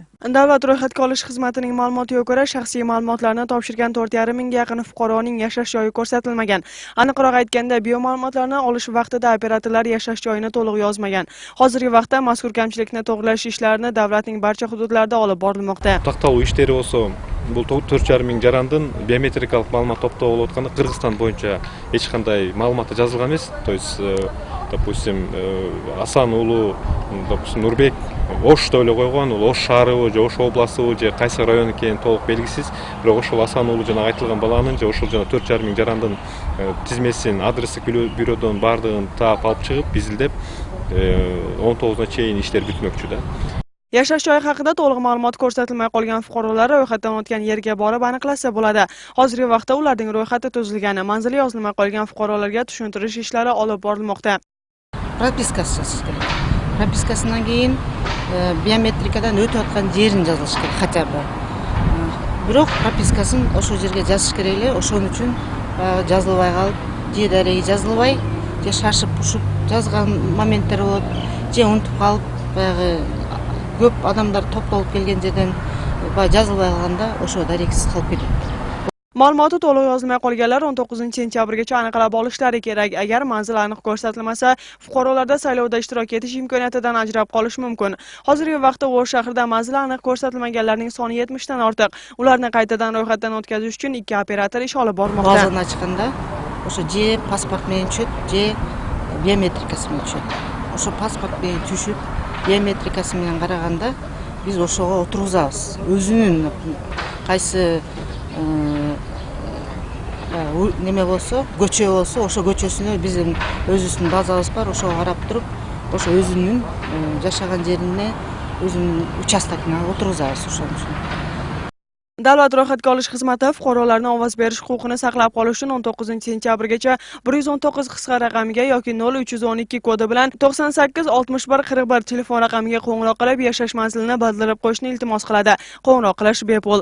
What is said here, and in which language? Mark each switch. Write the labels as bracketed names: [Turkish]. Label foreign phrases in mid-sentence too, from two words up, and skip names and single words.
[Uzbek] Davlat ro'yxatga olish xizmatining ma'lumotiga ko'ra, shaxsiy ma'lumotlarni topshirgan 4,5 mingga yaqin fuqaroning yashash joyi ko'rsatilmagan. Aniqroq aytganda, bioma'lumotlarni olish vaqtida operatorlar yashash joyini to'liq yozmagan. Hozirgi vaqtda mazkur kamchilikni to'g'rilash ishlarini davlatning barcha hududlarida olib borilmoqda. [Kyrgyz] Taqtалуу иштери болсо, бул 4,5 миң жарандын биометрикалык маалымат топтоо болуп атканда Кыргызстан боюнча эч кандай маалыматы жазылган эмес. [Russian] То есть, допустим, [Kyrgyz] Асан уулу, допустим, Нурбек Ошто эле койгон, Ош шаарыбы же Ош областыбы же кайсы район экени толук белгисиз. Бирок ошол Асан уулу жана айтылган баланын же ошол жана 4,5 миң жарандын тизмесин, адрестик бюродон бардыгын таап алып чыгып, изилдеп 19-на чейин иштер бүтмөкчү да. [Uzbek] Yashash joyi haqida to'liq ma'lumot ko'rsatilmay qolgan fuqarolar ro'yxatdan o'tgan yerga borib aniqlasa bo'ladi. Hozirgi vaqtda ularning ro'yxati tuzilgani, manzili yozilmay qolgan fuqarolarga tushuntirish ishlari olib borilmoqda. Propiskasi kerak. Propiskasidan keyin biometrikadan o'tib atgan yerini yozish kerak [Russian] хотя бы. [Uzbek] Biroq propiskaсын o'sha yerga yozish kerak [Kyrgyz] эле, ошон үчүн жазылбай калып, же дареги жазылбай, же шашып ушуп жазган моменттер болот, же унутуп калып, баягы көп адамдар топтолуп келген жерден жазылбай калганда ошо дарексиз калып кетет. [Uzbek] Ma'lumoti to'liq yozilmay qolganlar 19 sentyabrgacha aniqlab olishlari kerak. Agar manzil aniq ko'rsatilmasa, fuqarolarda saylovda ishtirok etish imkoniyatidan ajrab qolish mumkin. Hozirgi vaqtda O'sh shahrida manzil aniq ko'rsatilmaganlarning soni 70 dan ortiq. Ularni qaytadan ro'yxatdan o'tkazish uchun 2 operator ish olib bormoqda. Bozordan chiqqanda o'sha je pasport bilan tushib, je biometrikasi bilan tushib. O'sha pasport bilan tushib, biometrikasi bilan qaraganda biz o'shoga o'tirg'izamiz. O'zining qaysi [Kyrgyz] неме болсо, көчө болсо, ошо көчөсүнө биздин өзүбүздүн базабыз бар, ошого карап туруп, ошо өзүнүн жашаган жерине, өзүнүн участогуна отургузабыз ошон үчүн. [Uzbek] Davlat ro'yxatga olish xizmati fuqarolarning ovoz berish huquqini saqlab qolish uchun 19 sentyabrgacha 119 qisqa raqamiga yoki 0312 kodi bilan 98 61 41 telefon raqamiga qo'ng'iroq qilib, yashash manzilini bildirib qo'yishni iltimos qiladi. Qo'ng'iroq qilish bepul.